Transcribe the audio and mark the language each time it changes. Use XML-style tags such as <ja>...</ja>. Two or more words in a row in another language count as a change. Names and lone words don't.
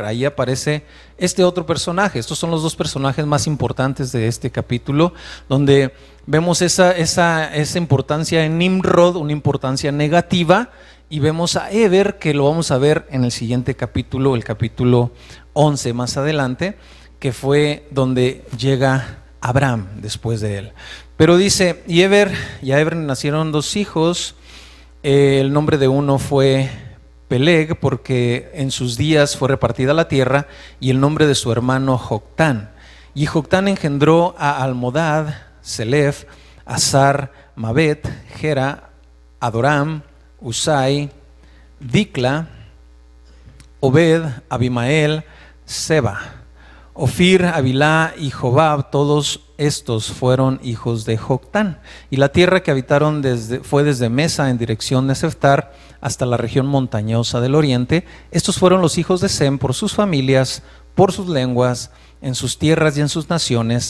<es>Ahí aparece este otro personaje. Estos son los dos personajes más importantes de este capítulo, donde vemos esa importancia en Nimrod, una importancia negativa, y vemos a Eber, que lo vamos a ver en el siguiente capítulo, el capítulo 11 más adelante, que fue donde llega Abraham después de él. Pero dice, y a Eber nacieron dos hijos. El nombre de uno fue Peleg, porque en sus días fue repartida la tierra, y el nombre de su hermano Joctán. Y Joctán engendró a Almodad, Selef, Azar, Mabet, Gera, Adoram, Usai, Dicla, Obed, Abimael, Seba, Ofir, Avilá y Jobab. Todos estos fueron hijos de Joctán. Y la tierra que habitaron fue desde Mesa en dirección de Seftar hasta la región montañosa del oriente. Estos fueron los hijos de Sem por sus familias, por sus lenguas, en sus tierras y en sus naciones.</es>